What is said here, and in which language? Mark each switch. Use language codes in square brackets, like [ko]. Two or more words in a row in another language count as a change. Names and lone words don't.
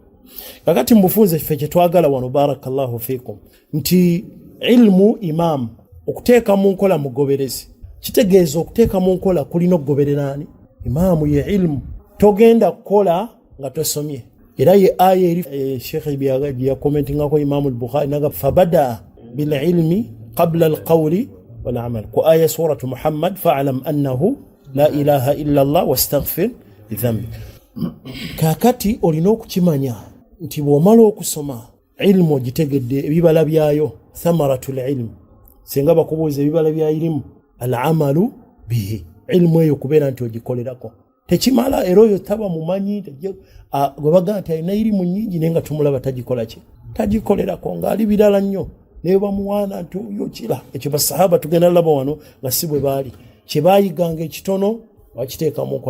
[lg] Kakati mubufunze ffe kye twagala wano, [ar] بارك الله فيكم, [lg] nti [ar] العلم إمام, [lg] okuteeka mu nkola mugoberezi. Kitegeeza okuteeka mu nkola kulina okugoberera ani? Imaamu ye ilmu. Togenda kukola nga tosomye. Era ye aya eri Sheikh bya commentingako Imam al-Bukhari naga [ar] فبدأ بالعلم قبل القول والعمل, [lg] ku aya [ar] سورة محمد, فاعلم أنه لا إله إلا الله واستغفر لذنب. [lg] Kakati olina okukimanya nti bw'omala okusoma ilmu ogitegedde ebibala byayo, [ar] ثمرة العلم, [lg] senga bakubuuza ebibala bya ilmu, [ar] العمل به, [lg] ilmu eyo kubeera nti ogikolerako. Tekimala era oyo taba mumanyi gwe bagaa nti alina irimu nnyingi naye nga tumulaba tagikolerako, ng'ali birala nnyo naye bamuwaana nti oyo kira. Ekyo basahaba tugenda laba wano nga si bwe baali, kye baayiganga ekitono bakiteeka mu nkola.